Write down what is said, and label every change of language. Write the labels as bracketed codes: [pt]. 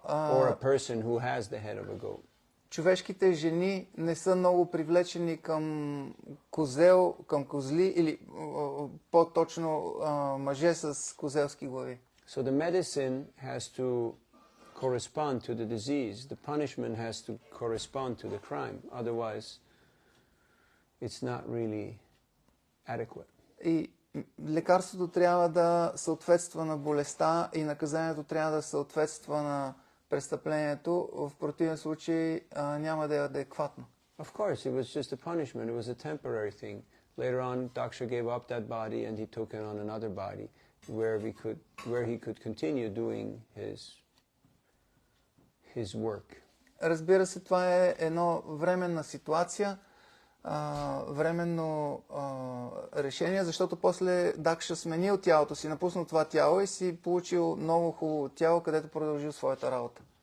[en] Or a person who has the head of a goat. [bg] човешките жени не са много привлечени към козел, към козли или по-точно мъже с козелски глави. [en] So the medicine has to correspond to the disease. The punishment has to correspond to the crime. Otherwise, it's not really adequate. [bg] И лекарството трябва да съответства на болестта и наказанието трябва да съответства на престъплението. В противен случай няма да е адекватно. [en] Of course, it was just a punishment. It was a temporary thing. Later on, Daksha gave up that body and he took it on another body where he could continue doing his work. [bg] Разбира се, това е едно временна ситуация, временно решение, защото после Дакша сменил тялото си, напуснал това тяло и си получил ново хубаво тяло, където продължил своята работа.